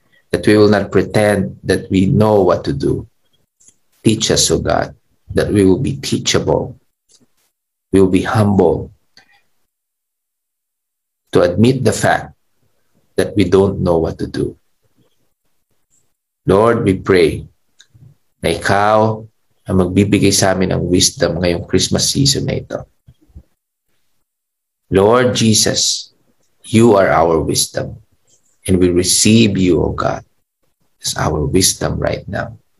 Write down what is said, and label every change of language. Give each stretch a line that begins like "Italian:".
English: That we will not pretend that we know what to do. Teach us, O God, that we will be teachable. We will be humble to admit the fact that we don't know what to do. Lord, we pray
Filipino: na Ikaw ang magbibigay sa amin ng wisdom ngayong Christmas season na ito.
English: Lord Jesus, you are our wisdom. And we receive you, O God, as our wisdom right now.